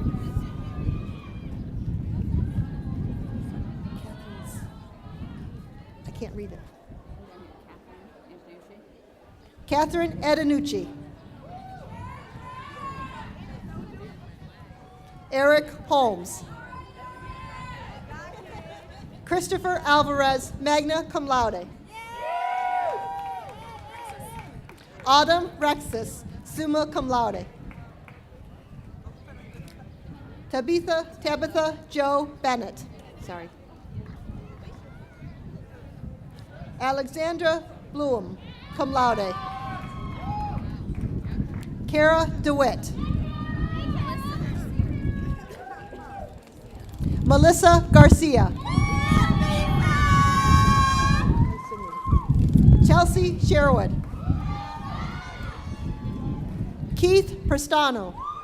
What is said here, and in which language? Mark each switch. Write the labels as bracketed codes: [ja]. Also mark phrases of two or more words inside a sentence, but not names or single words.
[en] I can't read it. Catherine Adanucci. Eric Holmes. Christopher Alvarez, [la] magna cum laude. [en] Autumn Rexis, [la] summa cum laude. [en] Tabitha Joe Bennett. Sorry. Alexandra Bloom, [la] cum laude. [en] Kara DeWitt. Melissa Garcia. Chelsea Sherwood. Keith Prestano.